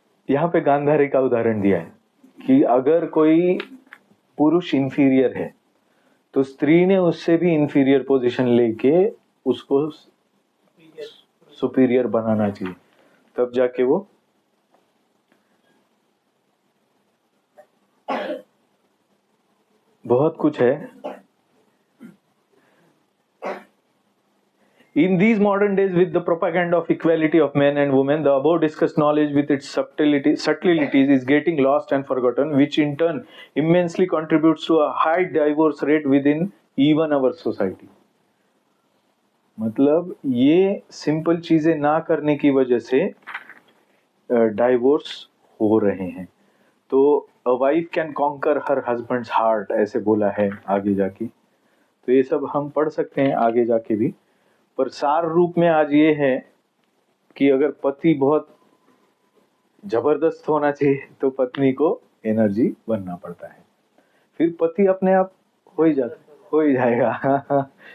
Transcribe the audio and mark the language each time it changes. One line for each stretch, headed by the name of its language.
Hindi: यहाँ पे गांधारी का उदाहरण दिया है कि अगर कोई पुरुष इंफीरियर है तो स्त्री ने उससे भी इंफीरियर पोजीशन लेके उसको सुपीरियर बनाना चाहिए, तब जाके वो बहुत कुछ है।
English: In these modern days, with the propaganda of equality of men and women, the above discussed knowledge with its subtleties is getting lost and forgotten, which in turn immensely contributes to a high divorce rate within even our society.
Hindi: मतलब ये simple चीजें ना करने की वजह से divorce हो रहे हैं। तो
English: a wife can conquer her husband's heart,
Hindi: ऐसे बोला है आगे जाके, तो ये सब हम पढ़ सकते हैं आगे जाके भी, पर सार रूप में आज ये है कि अगर पति बहुत जबरदस्त होना चाहिए तो पत्नी को एनर्जी बनना पड़ता है, फिर पति अपने आप हो ही जाएगा।